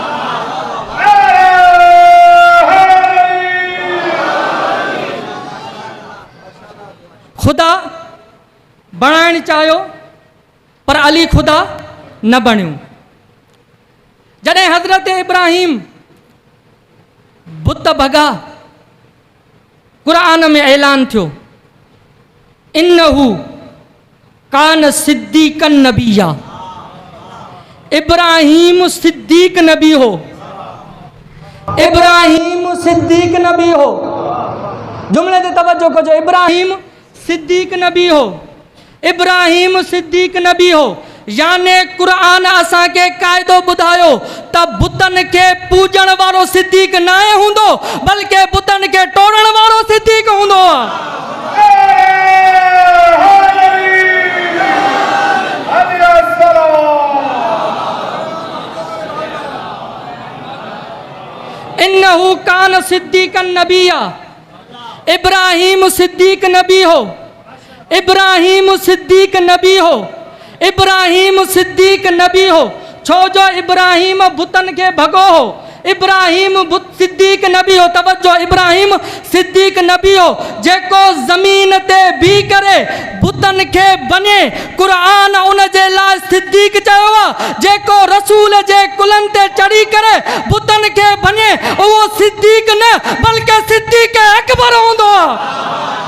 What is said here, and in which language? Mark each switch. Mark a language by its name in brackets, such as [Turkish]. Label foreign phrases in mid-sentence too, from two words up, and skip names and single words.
[Sindhi] ख़ुदा बणाइण चाहियो पर अली ख़ुदा न बणियो। जॾहिं हज़रत इब्राहिम बुत भॻा, क़ुरान में ऐलान थियो, [Arabic] إنه كان صديقا نبيا. [Sindhi] इब्राहिम सिद्दीक नबी हो। इब्राहिम सिद्दीक नबी हो। जुमले ते तवज्जो कजो। इब्राहिम सिद्दीक नबी हो। इब्राहिम सिद्दीक नबी हो। याने क़ुरान असांखे क़ाइदो ॿुधायो त बुतनि खे पूजण वारो सिद्दीक न हूंदो, बल्कि बुतनि खे टोड़ण वारो सिद्दीक हूंदो आहे। [Arabic] إنه كان صديقا نبيا. [Sindhi] इब्राहिम सिद्दीक नबी हो। इब्राहिम सिद्दीक नबी हो। इब्राहिम सिद्दीक नबी हो। छो जो इब्राहिम बुतनि खे भॻो हो। इब्राहिम सिद्दीक नबी हो। तवज्जो, इब्राहिम सिद्दीक नबी हो जेको ज़मीन ते बीह करे बुतनि खे बने। क़ुरान उन जे लाइ सिद्दीक चयो आहे। जेको रसूल जे कुलनि ते चढ़ी करे बुतनि खे बने, उहो सिद्दीक न बल्कि सिद्दीक अकबर हूंदो आहे।